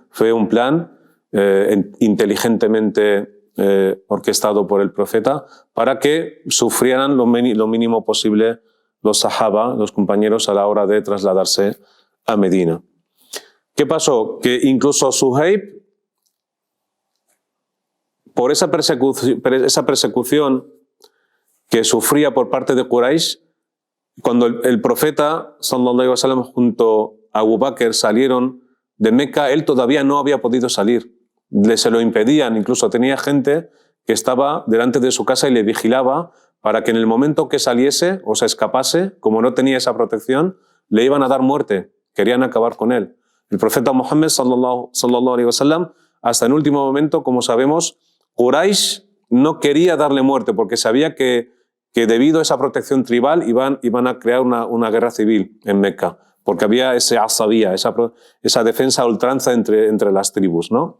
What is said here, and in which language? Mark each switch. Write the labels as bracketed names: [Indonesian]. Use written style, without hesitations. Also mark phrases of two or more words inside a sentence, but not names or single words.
[Spanish] Fue un plan inteligentemente orquestado por el profeta para que sufrieran lo mínimo posible los sahaba, los compañeros, a la hora de trasladarse a Medina. ¿Qué pasó? Que incluso Suhaib, por esa persecución que sufría por parte de Quraysh, cuando el profeta [Arabic] صلى الله عليه وسلم [Spanish] junto a Abu Bakr salieron de Meca, él todavía no había podido salir. Se lo impedían, incluso tenía gente que estaba delante de su casa y le vigilaba para que en el momento que saliese o se escapase, como no tenía esa protección, le iban a dar muerte, querían acabar con él. El profeta Muhammad [Arabic] صلى الله عليه وسلم, [Spanish] hasta el último momento, como sabemos, Quraysh no quería darle muerte porque sabía que debido a esa protección tribal iban a crear una guerra civil en Meca, porque había ese asabía, esa defensa a ultranza entre las tribus, ¿no?